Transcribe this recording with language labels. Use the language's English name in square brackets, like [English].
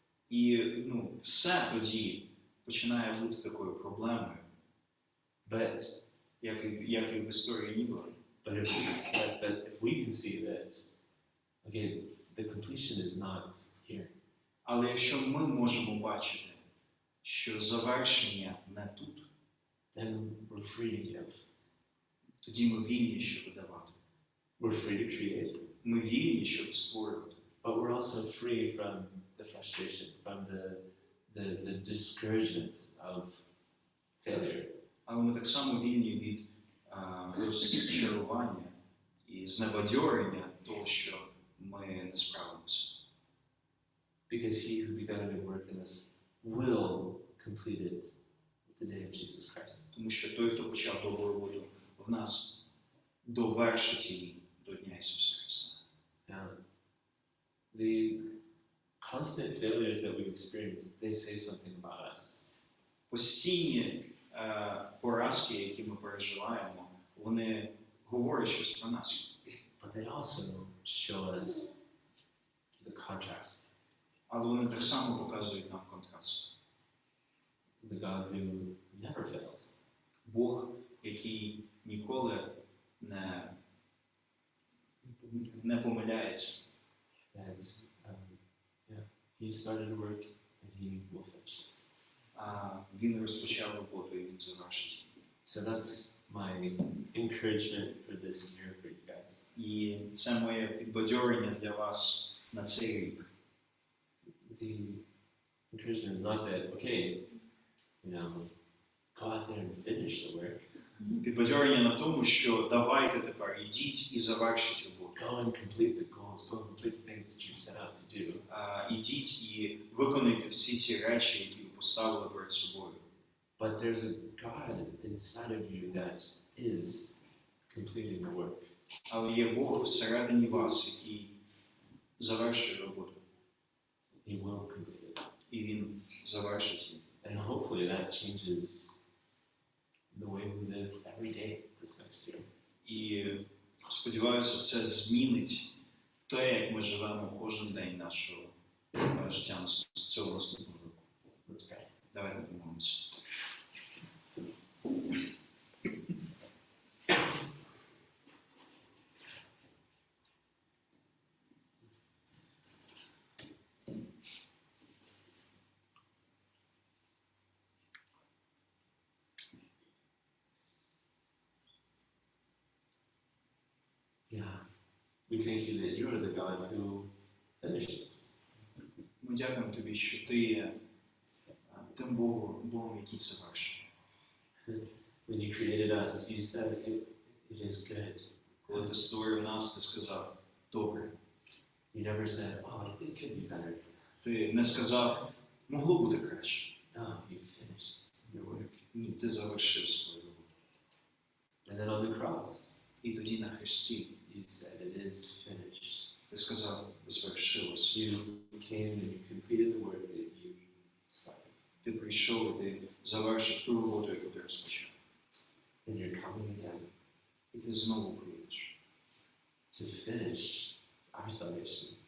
[Ukrainian] І все тоді починає бути такою проблемою, [English] But [Ukrainian] як і в історії Нігла. [English] But if we can see that, okay, the completion is not here. [Ukrainian] Але якщо ми можемо бачити, що завершення не тут, [English] then we're free to give. [Ukrainian] тоді ми вільні, щоб давати. [English] We're free to create. [Ukrainian] Ми вільні, щоб створювати. [English] But we're also free from the frustration, from the discouragement of failure. [Ukrainian] Але ми так само вільні від розчарування і знебадьорення того, що ми не справимося. [English] Because he who began a good work in us will complete it at the day of Jesus Christ. [Ukrainian] Тому що той, хто почав добру роботу в нас, довершить її до Дня Ісуса Христа. [English] The constant failures that we experience, they say something about us. [Ukrainian] Постійні поразки, які ми переживаємо, вони говорять щось про нас. [English] But they also show us the contrast. [Ukrainian] Але вони так само показують нам контраст. [English] the God who never fails. [Ukrainian] Бог, який ніколи не помиляється. [English] That He started a work and He will finish it. [Ukrainian] Він розпочав роботу і він завершить. [English] So that's my encouragement for this year for you guys. [Ukrainian] І це моє підбадьорення для вас на цей рік. [English] The encouragement is not that, okay, go out there and finish the work. [Ukrainian] Підбадьорення на тому, що давайте тепер ідіть і завершіть роботу. [English] Go and complete the goals, go and complete the things that you've set out to do. [Ukrainian] Ідіть і виконуйте всі ці речі, які ви поставили перед собою. [English] But there's a God inside of you that is completing the work. [Ukrainian] Але є Бог всередині вас, який завершує роботу. [English] He will complete it. [Ukrainian] І він завершить її. [English] And hopefully that changes the way we live every day this next year. [Ukrainian] І сподіваюся, це змінить те, як ми живемо кожен день нашого життя цього наступного року. [English] Let's pray. [Ukrainian] Давайте помолимося. [English] Yeah. We thank you that you are the God who finishes. [Ukrainian] Ми дякуємо тобі, що ти є тим Богом, який завершує. [English] When you created us, you said it is good. [Ukrainian] Коли ти створив нас, ти сказав, добре. [English] You never said, oh, it could be better. [Ukrainian] Ти не сказав, могло бути краще. [English] No, you finished your work. [Ukrainian] Ні, ти завершив свою роботу. [English] And then on the cross, [Ukrainian] І тоді на хресті [English] you said it is finished. [Ukrainian] ти сказав, звершилось. [English] You came and you completed the work that you started. [Ukrainian] Ти прийшов, і ти завершив ту роботу, яку ти розпочав. [English] And you're coming again [Ukrainian] І ти знову прийдеш, [English] to finish our salvation.